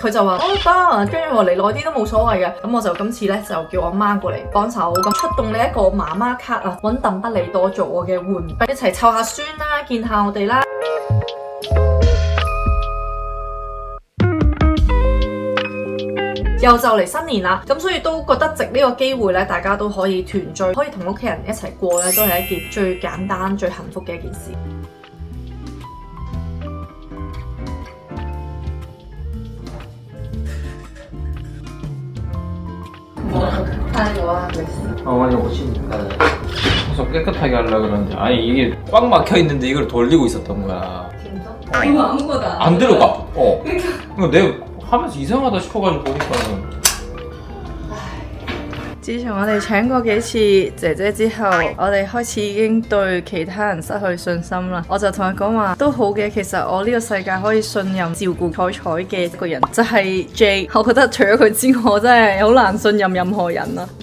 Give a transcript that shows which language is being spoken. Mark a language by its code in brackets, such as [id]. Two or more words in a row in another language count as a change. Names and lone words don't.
[yue] 佢就話得，跟住我嚟耐啲都冇所謂嘅。咁我就今次咧就叫我媽過嚟幫手，咁出動你一個媽媽卡啊，揾鄧不利多做我嘅援兵，一齊湊下孫啦，見下我哋啦。又就嚟新年啦，咁所以都覺得值呢個機會咧，大家都可以團聚，可以同屋企人一齊過咧，都係一件最簡單、最幸福嘅一件事。 [ko] 아니 오신 그래서 깨끗하게 하려고 그러는데 아니 이게 꽉 막혀있는데 이걸 돌리고 있었던 거야. 진짜? 이거 아무거나 안 들어가. 그러니까 내가 하면서 이상하다 싶어가지고 보니까는 [yue] 自從我哋請過幾次姐姐之後，我哋開始已經對其他人失去信心啦。我就同佢講話都好嘅，其實我呢個世界可以信任照顧彩彩嘅一個人，就係 J。我覺得除咗佢之外，我真係好難信任任何人啦。